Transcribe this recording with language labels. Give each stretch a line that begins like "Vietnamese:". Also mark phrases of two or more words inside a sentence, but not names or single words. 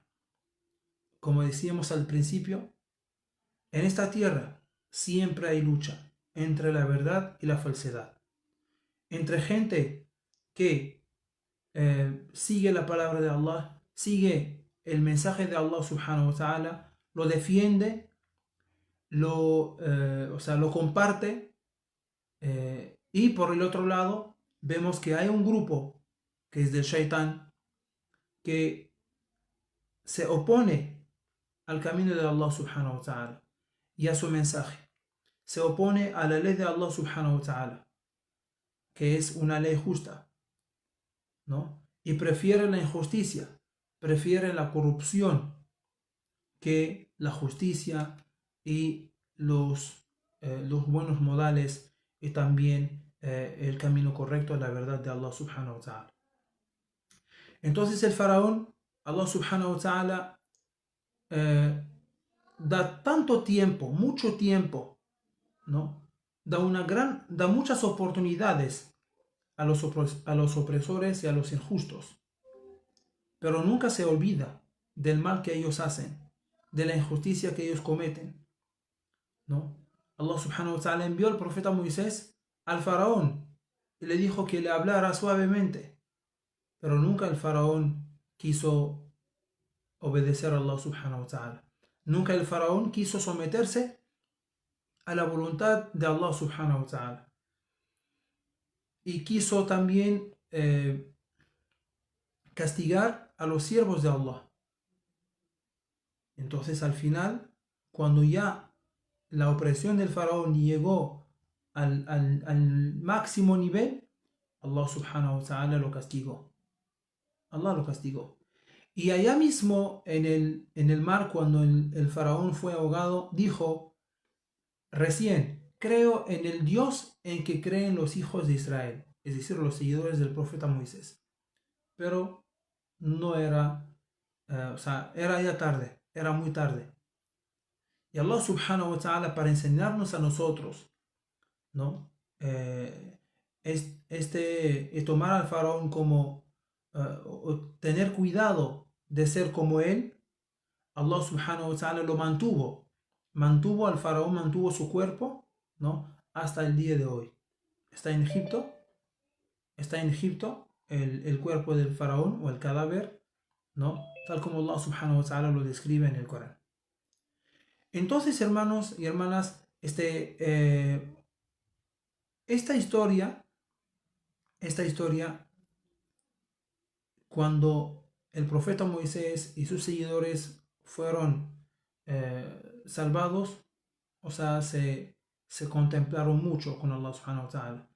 Spanish: Como decíamos al principio, en esta tierra siempre hay lucha entre la verdad y la falsedad. Entre gente que sigue la palabra de Allah, sigue el mensaje de
Arabic: الله سبحانه وتعالى,
Spanish: lo defiende, lo comparte, y por el otro lado vemos que hay un grupo que es del Shaitán que se opone al camino de
Arabic: الله سبحانه وتعالى
Spanish: y a su mensaje. Se opone a la ley de
Arabic: الله سبحانه وتعالى,
Spanish: que es una ley justa, ¿no? Y prefiere la injusticia, prefiere la corrupción que la justicia y los buenos modales y también el camino correcto a la verdad de
Arabic: الله سبحانه وتعالى.
Spanish: Entonces el faraón,
Arabic: الله سبحانه وتعالى,
Spanish: da tanto tiempo, mucho tiempo, ¿no? Da muchas oportunidades a los opresores y a los injustos, pero nunca se olvida del mal que ellos hacen, de la injusticia que ellos cometen, ¿no?
Arabic: الله سبحانه وتعالى
Spanish: envió al profeta Moisés al faraón y le dijo que le hablara suavemente, pero nunca el faraón quiso obedecer a
Arabic: الله سبحانه وتعالى.
Spanish: Nunca el faraón quiso someterse a la voluntad de
Arabic: الله سبحانه وتعالى.
Spanish: Y quiso también castigar a los siervos de Allah. Entonces al final, cuando ya la opresión del faraón llegó al máximo nivel,
Arabic: الله سبحانه وتعالى
Spanish: lo castigó. Allah lo castigó. Y allá mismo en el mar, cuando el faraón fue ahogado, dijo, recién, creo en el Dios en que creen los hijos de Israel, es decir, los seguidores del profeta Moisés. Pero no era, o sea, era ya tarde, era muy tarde. Y
Arabic: الله سبحانه وتعالى,
Spanish: para enseñarnos a nosotros, ¿no? Tomar al faraón como, o tener cuidado de ser como él,
Arabic: الله سبحانه وتعالى
Spanish: lo mantuvo al faraón, mantuvo su cuerpo, ¿no? Hasta el día de hoy. Está en Egipto, el cuerpo del faraón o el cadáver, ¿no? Tal como
Arabic: الله سبحانه وتعالى
Spanish: lo describe en el Corán. Entonces, hermanos y hermanas, esta historia, cuando el profeta Moisés y sus seguidores fueron salvados, o sea, se contemplaron mucho con
Arabic: الله سبحانه وتعالى.